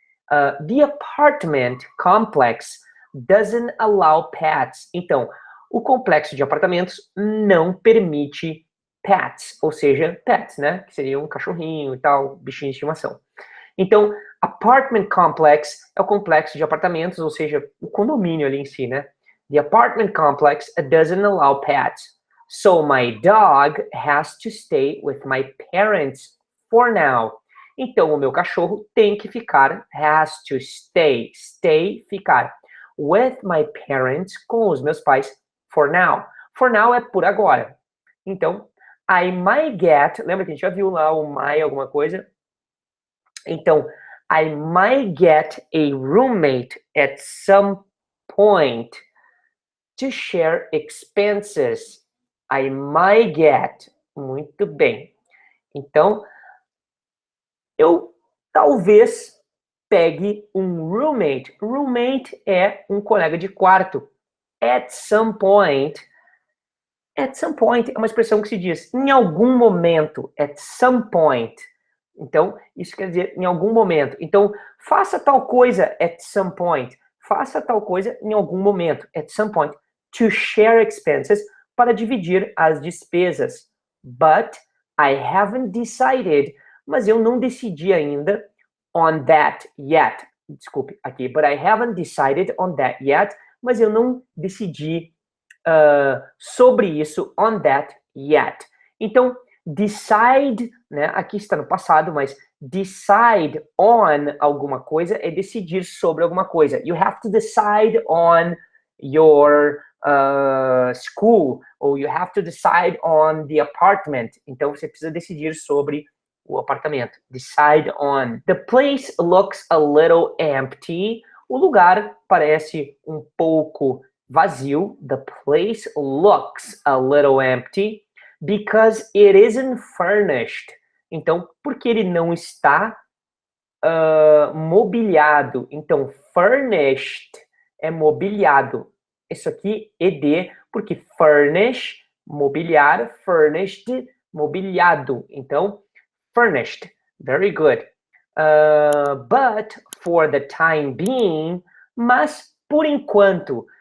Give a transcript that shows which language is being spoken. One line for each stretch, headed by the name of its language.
English: The apartment complex doesn't allow pets.
Portuguese: Então, o complexo de apartamentos não permite pets, ou seja, pets, né? Que seria um cachorrinho e tal, bichinho de estimação. Então,
English: apartment complex
Portuguese: é o complexo de apartamentos, ou seja, o condomínio ali em si, né?
English: The apartment complex doesn't allow pets. So my dog has to stay with my parents for now.
Portuguese: Então, o meu cachorro tem que ficar,
English: has to stay,
Portuguese: ficar,
English: with my parents,
Portuguese: com os meus pais,
English: for now. For now
Portuguese: é por agora. Então,
English: I might get,
Portuguese: lembra que a gente já viu lá o might alguma coisa?
English: Então, I might get a roommate at some point to share expenses. I might get.
Portuguese: Muito bem. Então, eu talvez pegue um roommate. Roommate é um colega de quarto.
English: At some point
Portuguese: é uma expressão que se diz em algum momento.
English: At some point.
Portuguese: Então, isso quer dizer em algum momento. Então, faça tal coisa
English: at some point.
Portuguese: Faça tal coisa em algum momento.
English: At some point. To share expenses,
Portuguese: para dividir as despesas.
English: But I haven't decided,
Portuguese: mas eu não decidi ainda
English: on that yet.
Portuguese: Desculpe, aqui.
English: But I haven't decided on that yet,
Portuguese: mas eu não decidi sobre isso
English: on that yet.
Portuguese: Então, decide, né? Aqui está no passado, mas
English: decide on
Portuguese: alguma coisa é decidir sobre alguma coisa.
English: You have to decide on your school, or you have to decide on the apartment.
Portuguese: Então, você precisa decidir sobre o apartamento.
English: Decide on. The place looks a little empty.
Portuguese: O lugar parece um pouco vazio.
English: The place looks a little empty because it isn't furnished.
Portuguese: Então, porque ele não está mobiliado. Então, furnished é mobiliado. Isso aqui, ed, porque furnish, mobiliar,
English: furnished,
Portuguese: mobiliado.
English: Então, furnished. Very good. But for the time being,
Portuguese: mas por enquanto.